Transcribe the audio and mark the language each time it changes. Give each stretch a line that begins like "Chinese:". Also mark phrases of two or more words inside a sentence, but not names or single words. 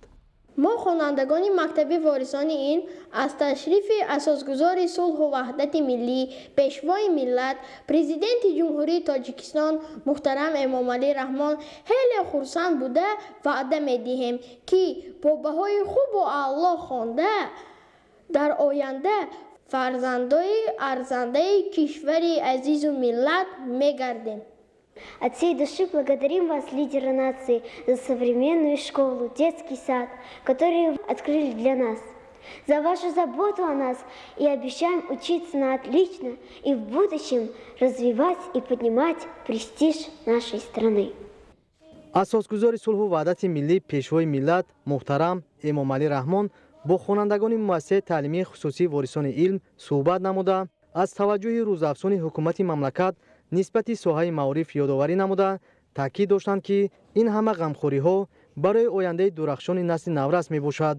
Tajik: Мо хонандагони мактаби Ворисони илм аз ташрифи Асосгузори сулҳ ва ваҳдати миллӣ Пешвои миллат Президенти Ҷумҳурии Тоҷикистон муҳтарам Эмомалӣ Раҳмон хеле хурсанд буда ваъда медиҳем ки бо баҳои хуб ва аъло хонда дар оянда фарзандони арзандаи кишвари азиз ва миллат мегардем.
Russian: От всей души благодарим вас, лидеры нации, за современную школу, детский сад, которые открыли для нас, за вашу заботу о нас и обещаем учиться на отлично и в будущем развивать и поднимать престиж нашей страны.
Tajik: Асосгузори сулҳ ва ваҳдати миллӣ Пешвои миллат муҳтарам Эмомалӣ Раҳмон бо хонандагони муассисаи таълимии хусусии Ворисони илм суҳбат намуда аз таваҷҷуҳи рӯзафзуни ҳукумати мамлакат нисбат соҳаи маориф ёдоварӣ намуда таъкид доштанд ки ин ҳама ғамхориҳо барои ояндаи дурахшони насли наврас мебошад.